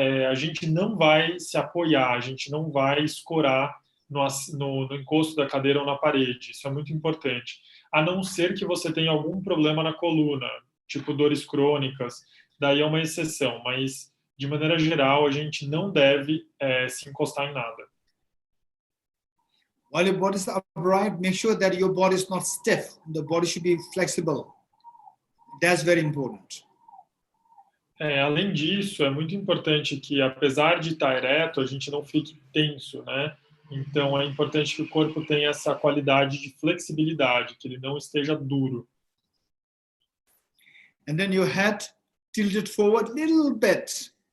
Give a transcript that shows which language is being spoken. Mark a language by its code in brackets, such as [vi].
[pt] A gente não vai se apoiar, a gente não vai escorar no encosto da cadeira ou na parede. Isso é muito importante. A não ser que você tenha algum problema na coluna, tipo dores crônicas, daí é uma exceção. Mas, de maneira geral, a gente não deve se encostar em nada. [en] While your body is upright, make sure that your body is not stiff. The body should be flexible. That's very important. [pt] Além disso, é muito importante que, apesar de estar ereto, a gente não fique tenso, né? Então, é importante que o corpo tenha essa qualidade de flexibilidade, que ele não esteja duro. [en] And then your head tilted forward a little bit.